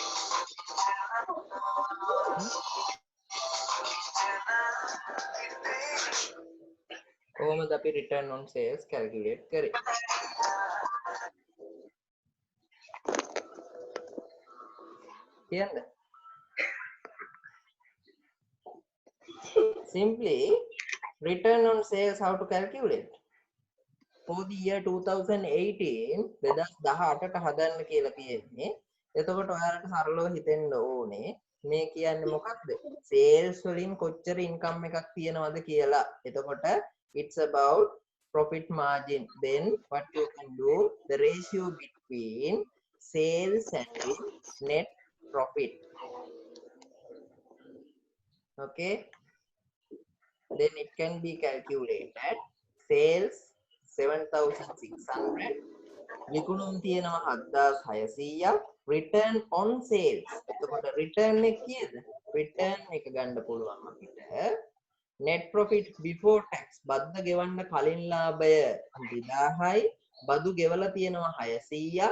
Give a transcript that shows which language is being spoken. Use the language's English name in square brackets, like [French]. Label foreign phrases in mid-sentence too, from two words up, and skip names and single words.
[Sinhala] කොහොමද අපි [English] return on sales [Sinhala] calculate කරේ? කියන්න. [English] Simply return on sales, how to calculate? For the year [Sinhala] 2018 2018ට හදන්න කියලා කියන්නේ. එතකොට ඔයාලට සරලව හිතෙන්න ඕනේ මේ කියන්නේ මොකක්ද? sales වලින් කොච්චර income එකක් තියනවද කියලා. [English] එතකොට it's about profit margin. Then what you can do, the ratio between sales and net profit. Okay, then it can be calculated. Sales 7,600, [Sinhala] විකුණුම් තියෙනවා 7,600ක්, [English] return on sales. [Sinhala] එතකොට return එක කීයද? return එක ගන්න පුළුවන් අපිට [English] net profit before tax. [Sinhala] බද්ද ගෙවන්න කලින් ලාභය 2000යි, බදු ගෙවලා තියෙනවා 600ක්.